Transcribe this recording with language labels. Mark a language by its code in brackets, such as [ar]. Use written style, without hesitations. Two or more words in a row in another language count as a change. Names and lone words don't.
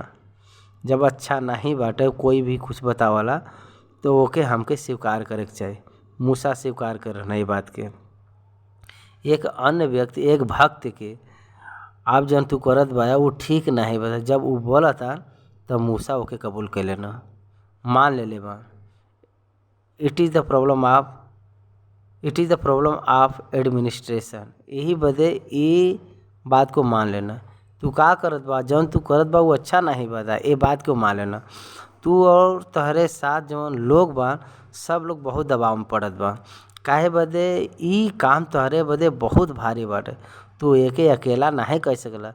[bho] जब अच्छा नहीं बाटे कोई भी कुछ बतावला तो ओके हमके स्वीकार करे के चाहिए। मूसा स्वीकार कर रहना ये बात के। एक अन्य व्यक्ति एक भक्त के आप जन तू करत बा वो ठीक नहीं बता, जब वो बोला था तब मूसा ओके कबूल कर लेना, मान ले बा। [en] It is the problem of administration. [bho] यही बदे ये बात को मान लेना। तू का करत बा, जौन तू करत बा वो अच्छा नहीं बता, ये बात को मान लेना। तू और तहरे साथ जौन लोग बा सब लोग बहुत दबाव में पड़त बा, काहे बदे ई काम तहरे बदे बहुत भारी बाटे, तू एके अकेला नहीं कर सकला।